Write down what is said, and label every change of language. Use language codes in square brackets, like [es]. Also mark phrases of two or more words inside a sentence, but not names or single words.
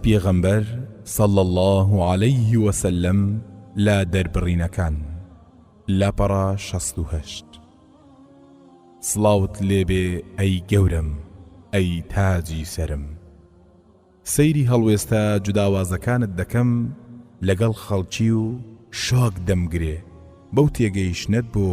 [ckb] پێغەمبەر [ar] صلى الله عليه وسلم [ckb] لا دەربڕینەکان لاپەڕە 68 سڵاوت لێبێ ئەی گەورم ئەی تاجی سەرم سەیری هەڵوێستا جوداوازەکانت دەکەم لەگەڵ خەڵکی و شۆک دەمگرێ بەو تێگەیشتنت بۆ